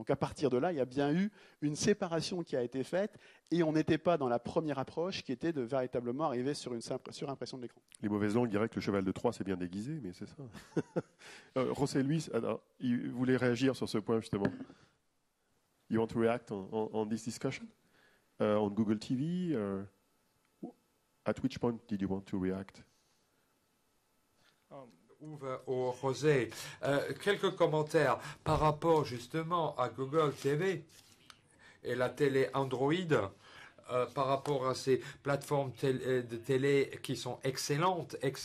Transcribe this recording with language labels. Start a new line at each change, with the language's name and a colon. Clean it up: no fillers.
French: Donc à partir de là, il y a bien eu une séparation qui a été faite et on n'était pas dans la première approche qui était de véritablement arriver sur une surimpression de l'écran. Les mauvaises langues diraient que le cheval de Troie s'est bien déguisé, mais c'est ça. José Luis, il voulait réagir sur ce point justement.
English: You want to react on this discussion on Google TV? At which point did you want to react?
French: Ou José, quelques commentaires par rapport justement à Google TV et la télé Android. Par rapport à ces plateformes de télé qui sont excellentes.